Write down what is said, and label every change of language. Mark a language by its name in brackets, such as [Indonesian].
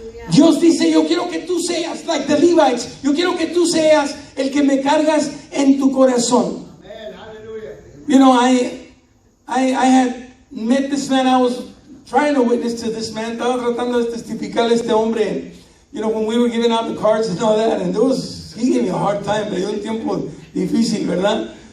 [Spanish] Dios dice, yo quiero que tú seas, [English] like the Levites, [Spanish] yo quiero que tú seas el que me cargas en tu corazón. [English] I had met this man. I was trying to witness to this man. [Spanish] Estaba tratando de testificar a este hombre. [English] When we were giving out the cards and all that, and he gave me a hard time. [Spanish] Me dio un tiempo difícil, ¿verdad?